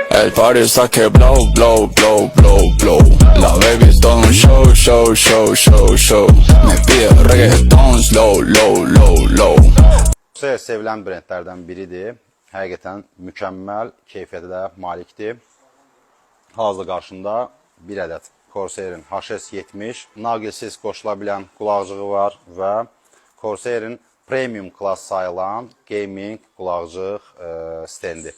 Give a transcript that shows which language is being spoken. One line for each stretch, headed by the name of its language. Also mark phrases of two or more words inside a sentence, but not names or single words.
Spanish: El party está que
English: blow, blow, blow, blow, blow.
Spanish: La baby es todo un show, show, show, show, show. Me pide reggaeton,
English: slow, low, low, low.
Azerbaijani: Sevilən brendlərdən biridir. Həqiqətən mükəmməl keyfiyyətə malikdir. Hal-hazırda qarşımda bir ədəd Corsairin HS70 naqilsiz qoşula bilən qulaqcığı var və Corsairin premium klass sayılan gaming qulaqcıq stendi.